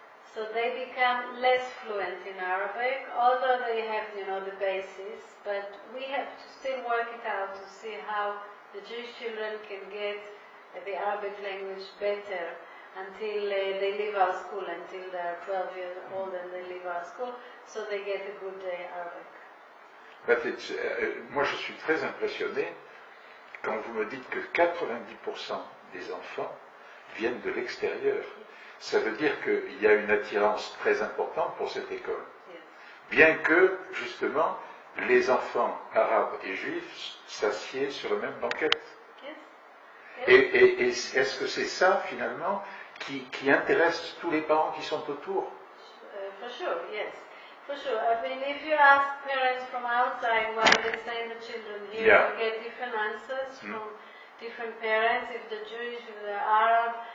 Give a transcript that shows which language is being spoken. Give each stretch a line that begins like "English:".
English: So they become less fluent in Arabic, although they have, the basis, but we have to still work it out to see how the Jewish children can get the Arabic language better until they leave our school, until they're 12 years old and they leave our school, so they get a good Arabic.
French: But moi je suis très impressionné quand vous me dites que 90% des enfants viennent de l'extérieur. Ça veut dire qu'il y a une attirance très importante pour cette école.
English: Yes.
French: Bien que, justement, les enfants arabes et juifs s'assiedent sur le même banquet.
English: Yes.
French: Et est-ce que c'est ça, finalement, qui intéresse tous les parents qui sont autour?
English: For sure, yes. For sure. I mean, if you ask parents from outside why they send the children here, Yeah. you get different answers from different parents, if they're Jewish, if they're Arab.